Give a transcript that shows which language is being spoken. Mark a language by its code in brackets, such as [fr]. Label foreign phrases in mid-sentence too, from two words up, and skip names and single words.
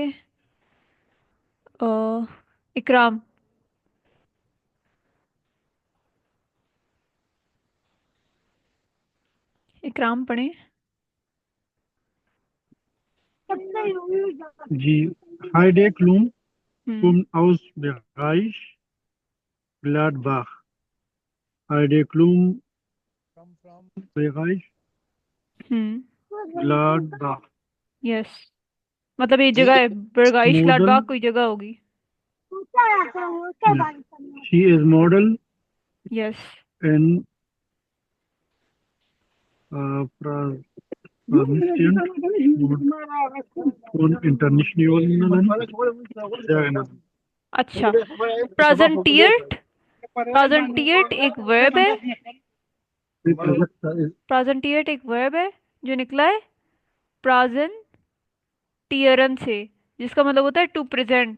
[hi] अ, इकराम। इकराम पढ़ें। जी, Heide Klum हम्म। [de] kommt aus Bereich Gladbach. Heide Klum Bereich हम्म। Gladbach. [hi] यस, मतलब ये [en] She [hi] जगह है, [en] is [hi] बरगाइश लाडबाग [en] model. [hi] कोई जगह होगी। [en] Yes. She is model यस। and pra- [de] Prominent und international Diana. [hi] अच्छा, प्रेजेंटिएट, प्रेजेंटिएट एक वर्ब है, प्रेजेंटिएट एक वर्ब है जो निकला है प्रेजेंटियरन से, जिसका मतलब होता है [en] to present.